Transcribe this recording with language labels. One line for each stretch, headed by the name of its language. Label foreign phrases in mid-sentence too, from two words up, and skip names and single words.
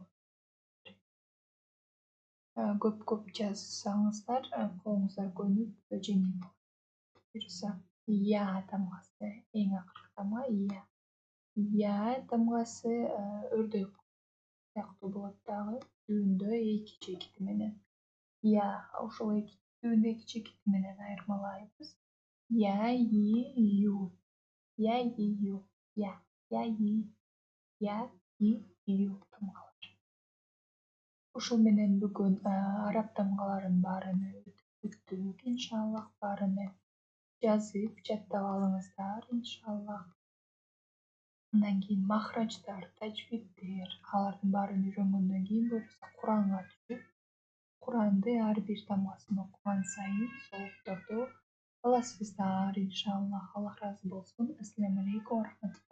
Kyrgyz: Көп жазсаңыздар, колуңуздар көнүп жеңил болот. Буюрса, я тамгасы эң акыркы тамга я. Я тамгасы өрдөк сыяктуу болот дагы. Түбүндө эки чекити менен. Я ошол түбүндө эки чекити менен айырмалайбыз. Я, и, ю. Я, и, ю. Я, и, ю тамгалар. Ушул менен бүгүн араб тамгаларын баарын өттүк иншаллах. Баарыны жазып жаттап алыңыздар иншаллах. Андан кийин махрадждар, тажвиддер, алардын баарын үйрөнгөндөн кийин буюрса Куранга түшүп, Куранды ар бир тамгасын окуган сайын соопторду аласыздар иншаллах. Аллах ыраазы болсун.
Arabic: السلام عليكم ورحمة الله